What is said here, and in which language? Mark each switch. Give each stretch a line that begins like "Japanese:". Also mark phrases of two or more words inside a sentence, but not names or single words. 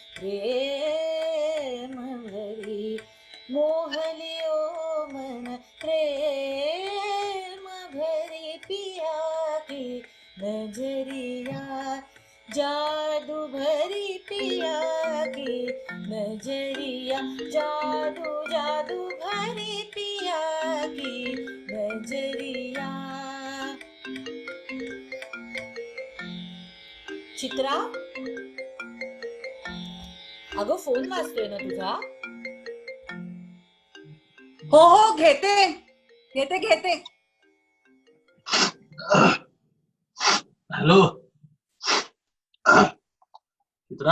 Hindi: प्रेम भरी, मोहलियो मन प्रेम भरी, पिया की नजरिया जादू भरी, पिया की नजरिया जादू जादू भरी, पिया की नजरिया.
Marathi: चित्रा, अगं फोन वाजतोय ना तुझा? हो हो, घेते घेते घेते. हॅलो चित्रा.